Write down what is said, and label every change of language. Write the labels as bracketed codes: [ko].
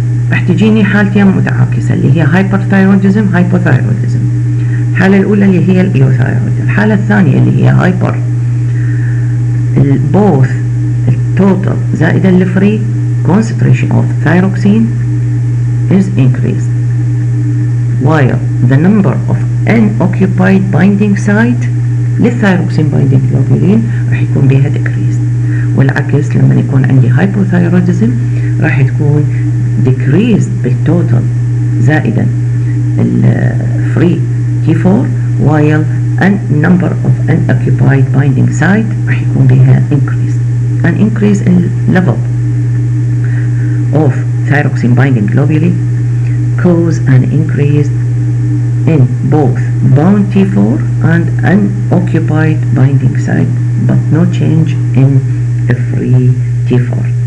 [ar] راح تجيني حالتين متعاكسة اللي هي hyperthyroidism hypothyroidism. الحالة الأولى اللي هي الإيوثايرويد. الحالة الثانية اللي هي [en] hyper both [ar] التوتال زائد الفري [en] concentration of thyroxine is increased while the number of unoccupied binding site للثايروكسين binding globulin [ar] راح يكون بها [en] decreased. [ar] والعكس لما يكون عندي hypothyroidism راح تكون decreased بالتوتال زائدا الفري T4 [en] while and number of unoccupied binding site [ar] راح يكون بها increase. [en] An increase in level of thyroxine binding globulin cause an increase in both bound T4 and unoccupied binding site but no change in free T4.